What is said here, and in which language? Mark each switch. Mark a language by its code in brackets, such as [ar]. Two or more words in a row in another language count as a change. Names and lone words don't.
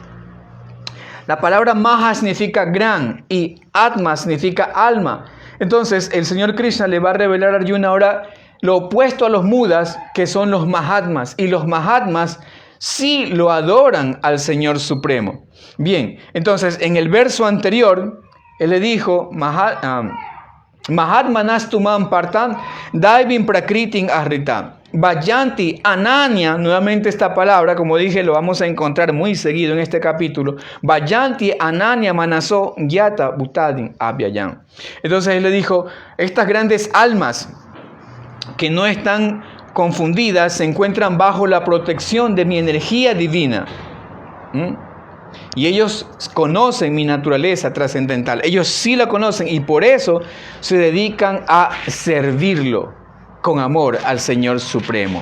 [es] La palabra Maha significa gran y Atma significa alma. Entonces el Señor Krishna le va a revelar a Arjuna ahora lo opuesto a los mudas, que son los Mahatmas. Y los Mahatmas sí lo adoran al Señor Supremo. Bien, entonces en el verso anterior, él le dijo, [sa] महात्मानस्तुमां पार्थ दैवीं प्रकृतिम् आश्रिताः. भजन्ति अनन्य, [es] nuevamente esta palabra, como dije, lo vamos a encontrar muy seguido en este capítulo. [sa] भजन्ति अनन्य मनसो ज्ञात्वा भूतादिम् अव्ययम्. [es] Entonces él le dijo, estas grandes almas que no están confundidas se encuentran bajo la protección de mi energía divina. Y ellos conocen mi naturaleza trascendental. Ellos sí la conocen y por eso se dedican a servirlo con amor al Señor Supremo.